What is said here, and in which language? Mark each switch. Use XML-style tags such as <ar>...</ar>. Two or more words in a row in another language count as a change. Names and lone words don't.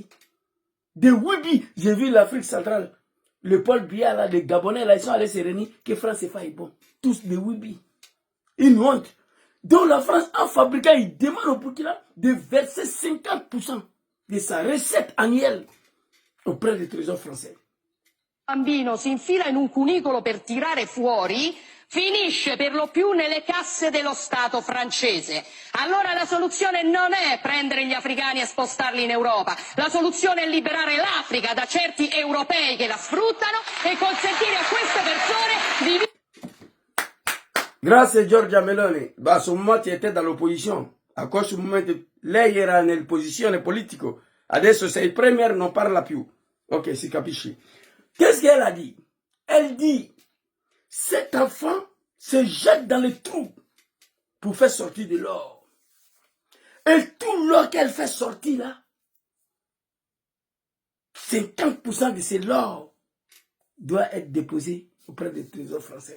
<fr>Des Wibi, j'ai vu l'Afrique centrale. Le Paul Biya, là, les Gabonais, là, ils sont allés se réunir, que France CFA est bon. Tous des Wibi. Une honte. Donc la France, en fabriquant, il demande au Burkina de verser 50% de sa recette annuelle auprès des trésors français.</fr> <it>Bambino si infila in un cunicolo per tirare fuori finisce per lo più nelle casse dello Stato francese. Allora la soluzione non è prendere gli africani e spostarli in Europa, la soluzione è liberare l'Africa da certi europei che la sfruttano e consentire a queste persone di vivere. Grazie Giorgia Meloni.</it> <fr>À ce moment tu étais dans l'opposition.</fr> <it>A questo momento lei era nella posizione politica. Adesso sei premier, non parla più. Ok, si capisci.</it> <fr>Qu'est-ce qu'elle a dit? Elle dit, cet enfant se jette dans le trou pour faire sortir de l'or. Et tout l'or qu'elle fait sortir là, 50% de cet or doit être déposé auprès des trésors français.</fr>